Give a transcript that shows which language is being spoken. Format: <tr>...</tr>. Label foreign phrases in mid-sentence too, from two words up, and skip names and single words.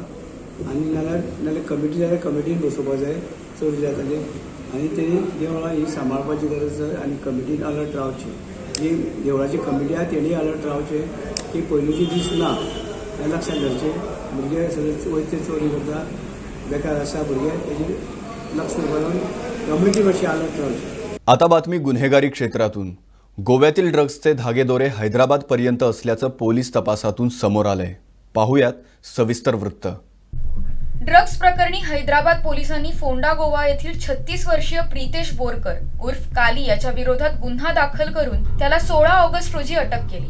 <kok>आनी नाल्यार कमिटी जाल्यार कमिटीन बसोवपाक जाय चड जाताली आनी तेणी देवळां ही सांबाळपाची गरज जाय आनी कमिटीन अलर्ट रावची. जी देवळाची कमिटी आहा तेणी अलर्ट रावचे की पयलींचे दीस ना हें लक्षांत धरचें. भुरगे सगळे वयते चोरी करता बेकार आसा भुरगे तेजेर लक्ष घालून कमिटी कशी अलर्ट रावची.</kok> <mr>आता बातमी गुन्हेगारी क्षेत्रातून. गोव्यातील ड्रग्जचे धागेदोरे हैदराबादपर्यंत असल्याचं पोलीस तपासातून समोर आलंय. पाहूयात सविस्तर वृत्त. ड्रग्ज प्रकरणी हैदराबाद पोलिसांनी फोंडा गोवा येथील 36 वर्षीय प्रितेश बोरकर उर्फ काली याच्या विरोधात गुन्हा दाखल करून त्याला 16 ऑगस्ट रोजी अटक केली.</mr>